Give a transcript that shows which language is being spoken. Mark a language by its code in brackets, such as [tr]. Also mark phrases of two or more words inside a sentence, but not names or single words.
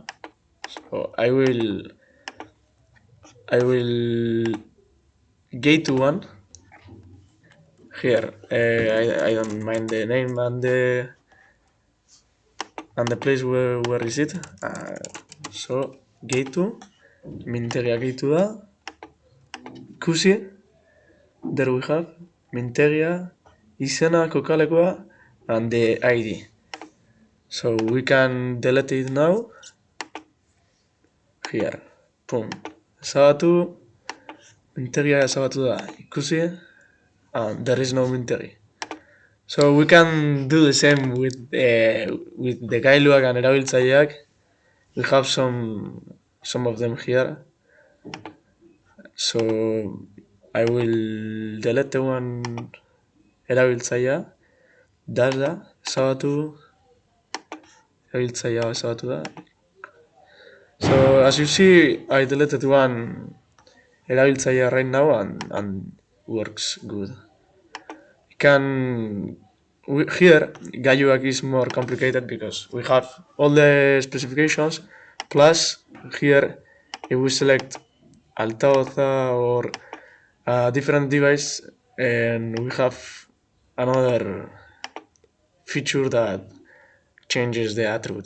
[en] So I will get to one here. I don't mind the name and the place where is it. So get to [eu] mintegia gehitu da. Ikusi, [en] there we have [eu] mintegia, izena, kokalekoa, [en] and the ID. So we can delete it now. Here, boom. [eu] Ezabatu, mintegia ezabatu da. Ikusi, [en] and there is no mintegi. So we can do the same with [eu] the gailuak and erabiltzaileak. [en] We have some of them here. So I will delete the one erabiltzailea. [eu] Dash da, ezabatu, erabiltzailea ezabatu da. [en] So as you see, I deleted one erabiltzailea right now, and works good. Here gailuak is more complicated because we have all the specifications, plus here if we select altavoza or a different device, and we have another feature that changes the attributes.